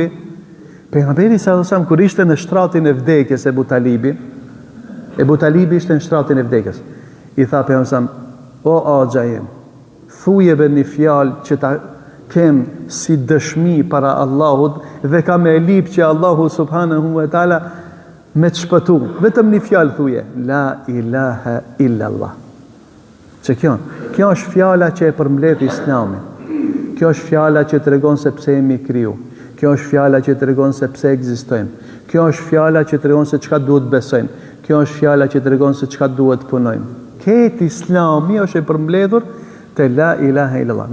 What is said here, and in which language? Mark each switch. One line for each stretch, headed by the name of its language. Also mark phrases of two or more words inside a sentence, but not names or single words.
Albanian: Pejgamberi
Arabic: صلى الله عليه وسلم
Albanian: kur ishte në shtratin e vdekjes Ebu Talibi ishte në shtratin e vdekjes. I tha pejgamberi, o axha jem, thujeve një fjalë që ta kem si dëshmi para Allahut dhe ka me lip që Allahu
Arabic: سبحانه وتعالى
Albanian: me të shpëtu. Vetëm një fjalë thuje,
Arabic: لا إله إلا الله.
Albanian: Që kjo është fjala që e përmbledh Islamin. Kjo është fjala që tregon se pse jemi kriju. Kjo është fjala që tregon se pse ekzistojmë. Kjo është fjala që tregon se çka duhet besojmë. Kjo është fjala që tregon se çka duhet punojmë. Këtë Islami është e përmbledhur te
Arabic: لا إله إلا الله.